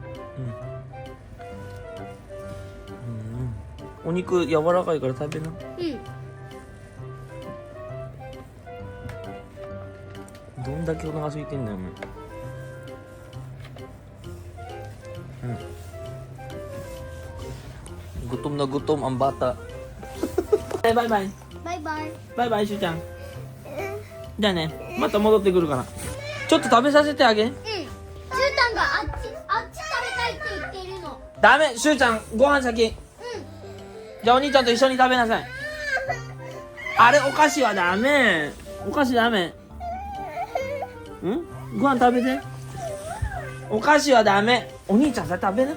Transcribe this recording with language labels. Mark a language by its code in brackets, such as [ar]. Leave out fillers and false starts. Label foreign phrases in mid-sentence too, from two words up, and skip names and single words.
[ja] お肉柔らかいから食べなどんだけお腹空いてんだよお前 [tl] gutom na gutom ang bata [ja] バイバイバイバイ。バイバイしゅうちゃんじゃあねまた戻ってくるからちょっと食べさせてあげ中短があっち食べたいって言ってるの。ダメしゅうちゃんご飯先じゃあお兄ちゃんと一緒に食べなさいあれお菓子はダメお菓子ダメご飯食べてお菓子はダメお兄ちゃんさ食べな